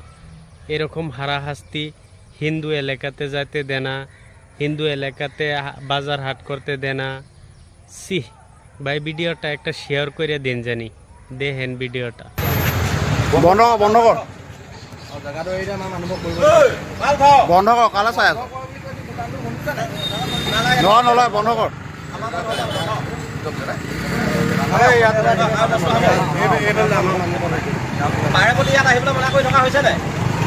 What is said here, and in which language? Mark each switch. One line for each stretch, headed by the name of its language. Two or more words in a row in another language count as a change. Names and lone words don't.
Bangla: এরকম হারাহাস্তি, হিন্দু এলাকাতে যাইতে দেয় না, হিন্দু এলাকাতে বাজার হাট করতে দেয় না। সি ভাই, ভিডিওটা একটা শেয়ার করে দিন জানি, দেখেন ভিডিওটা। বন্ধ কর, বন্ধ কর, বন্ধ কর, কালে চাই আছো নলয়, বন্ধ কর।
Assamese: পাৰে বুলি ইয়াত আহিবলৈ মনা কৰি থকা হৈছে নাই?